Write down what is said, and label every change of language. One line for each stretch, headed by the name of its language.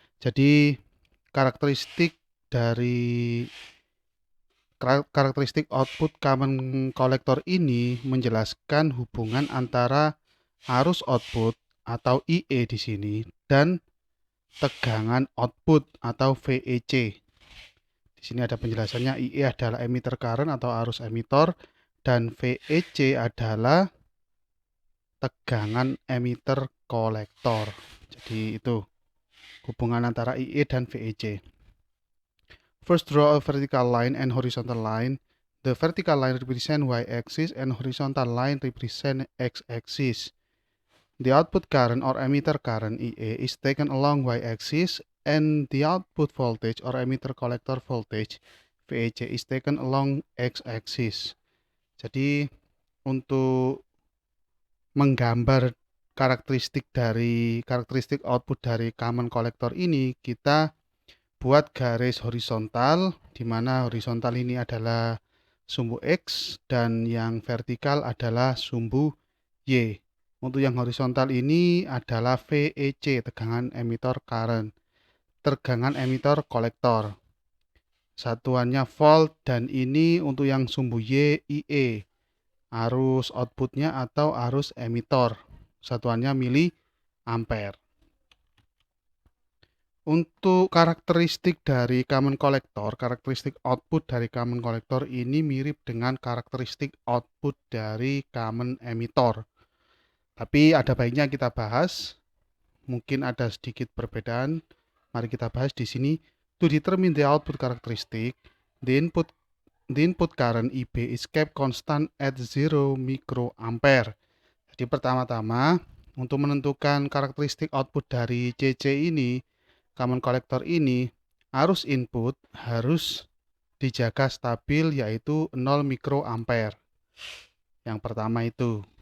Indonesian: Jadi karakteristik dari karakteristik output common collector ini menjelaskan hubungan antara arus output atau IE di sini dan tegangan output atau VEC. Di sini ada penjelasannya, IE adalah emitter current atau arus emitor dan VEC adalah tegangan emitter kolektor. Jadi itu hubungan antara IE dan VEC.
English: First, draw a vertical line and horizontal line. The vertical line represents y-axis and horizontal line represents x-axis. The output current or emitter current EA is taken along y-axis and the output voltage or emitter collector voltage VEC is taken along x-axis.
Indonesian: Jadi untuk menggambar karakteristik output dari common collector ini, kita buat garis horizontal, di mana horizontal ini adalah sumbu X dan yang vertikal adalah sumbu Y. Untuk yang horizontal ini adalah VEC, tegangan emitor current, tegangan emitor kolektor. Satuannya volt, dan ini untuk yang sumbu Y, IE, arus outputnya atau arus emitor. Satuannya mili ampere. Untuk karakteristik dari common collector, karakteristik output dari common collector ini mirip dengan karakteristik output dari common emitter. Tapi ada baiknya kita bahas, mungkin ada sedikit perbedaan. Mari kita bahas di sini.
English: To determine the output characteristic, the input current IB is kept constant at 0 microampere.
Indonesian: Jadi pertama-tama untuk menentukan karakteristik output dari CC ini, common collector ini, arus input harus dijaga stabil yaitu 0 mikroampere. Yang pertama itu.